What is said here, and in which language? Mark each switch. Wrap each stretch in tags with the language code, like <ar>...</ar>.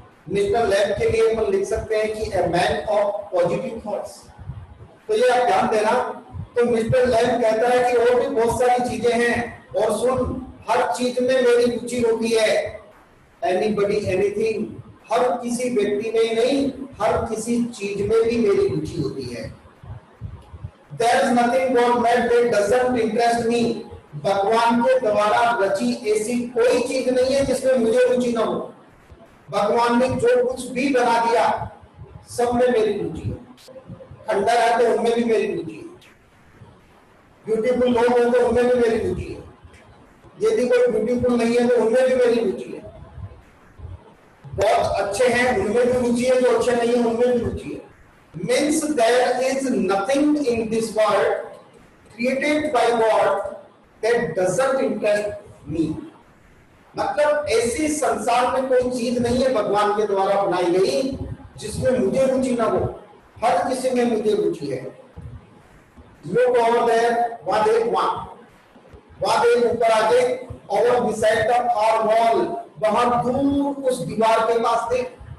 <hi>Mister Lang के लिए हम लिख सकते हैं कि</hi> <en>A man of positive thoughts.</en> <hi>तो ये आप ध्यान देना। तो मिस्टर लैंग कहता है कि और भी बहुत सारी चीजें हैं, और सुन, हर चीज में मेरी रुचि होती है।</hi> <en>anybody anything,</en> <hi>हर किसी व्यक्ति में नहीं, हर किसी चीज में भी मेरी रुचि होती है।</hi> <en>There is nothing God made that doesn't interest me.</en> <hi>भगवान के द्वारा रची ऐसी कोई चीज नहीं है जिसमें मुझे रुचि न हो। भगवान ने जो कुछ भी बना दिया सब में मेरी रुचि है। खंडर है तो उनमें भी मेरी रुचि है, ब्यूटीफुल लोग हैं तो उनमें भी मेरी रुचि है, यदि कोई ब्यूटीफुल नहीं है तो उनमें भी मेरी रुचि है। बहुत अच्छे हैं उनमें भी रुचि है, जो अच्छे नहीं है उनमें भी रुचि है।</hi> <en>Means there is nothing in this world created by God that doesn't interest me.</en> <hi>मतलब ऐसी संसार में कोई चीज नहीं है भगवान के द्वारा बनाई गई जिसमें मुझे रुचि ना हो। हर किसी में मुझे रुचि है।</hi> <en>Look over there,</en> <hi>वहां देख, वहां देख ऊपर आगे,</hi> <en>over beside the far wall,</en> <hi>वहां दूर उस दीवार के पास देख।</hi>